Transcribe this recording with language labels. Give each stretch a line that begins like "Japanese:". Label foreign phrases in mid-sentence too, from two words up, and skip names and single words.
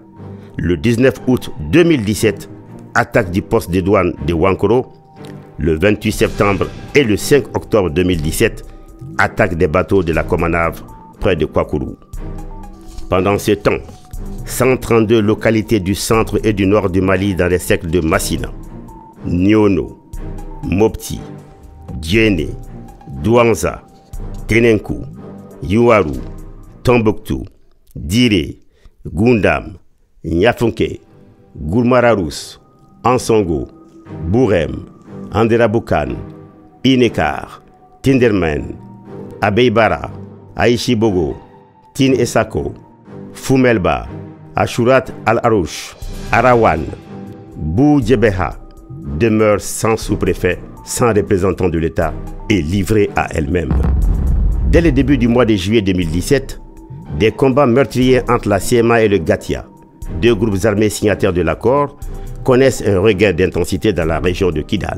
French: Le 19 août 2017, attaque du poste de douane de Wankoro. Le 28 septembre et le 5 octobre 2017, attaque des bateaux de la Comanave près de Kwakourou. Pendant ce temps, 132 localités du centre et du nord du Mali dans les secteurs de Massina, Niono, Mopti, Djéné, Douanza, Tenenkou, Yuwaru, Tombouctou, Diré, Gundam, Nyafonke, Gourmararous, Ansongo, Bourem, Anderaboukan, Inekar, Tinderman, Abeybara, Aïchibogo, Tin Esako, Fumelba, Ashurat Al-Arouche, Arawan, Bou Djebeha demeure sans sous-préfet, sans représentant de l'État et livrée à elle-même. Dès le début du mois de juillet 2017, des combats meurtriers entre la CMA et le Gatia, deux groupes armés signataires de l'accord, connaissent un regain d'intensité dans la région de Kidal.